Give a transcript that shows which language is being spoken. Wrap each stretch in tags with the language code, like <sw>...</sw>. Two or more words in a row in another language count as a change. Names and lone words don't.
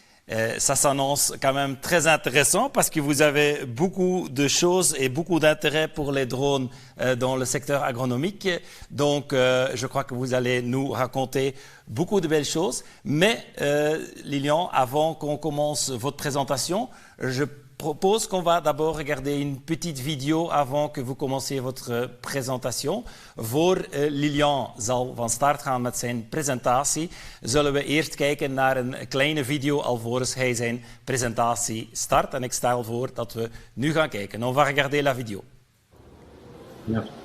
<fr>Ça s'annonce quand même très intéressant parce que vous avez beaucoup de choses et beaucoup d'intérêt pour les drones dans le secteur agronomique. Donc, je crois que vous allez nous raconter beaucoup de belles choses. Mais, Lilian, avant qu'on commence votre présentation, je propose qu'on va d'abord regarder une petite vidéo avant que vous commenciez votre présentation.</fr> <nl>Voor Lilian zal van start gaan met zijn presentatie, zullen we eerst kijken naar een kleine video alvorens hij zijn presentatie start. En ik stel voor dat we nu gaan kijken.</nl> <fr>On va regarder la vidéo.</fr> <nl>Ja.</nl>